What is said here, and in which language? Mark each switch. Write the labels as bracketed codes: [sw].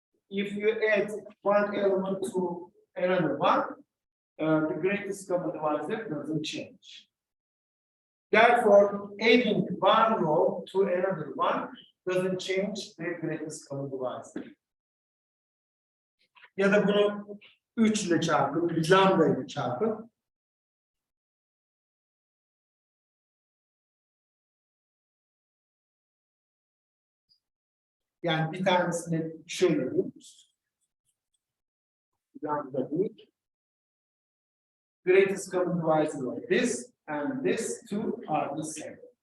[en] If you add one element to another one, the greatest common divisor doesn't change. Therefore, adding one row to another one doesn't change the greatest common divisor. [tr] Ya da bunu 3 ile çarpın, bir lambda ile çarpın. Yani bir tanesini şöyle yapayım. Lambda değil. [en] Greatest common divisor of this and this two are the same.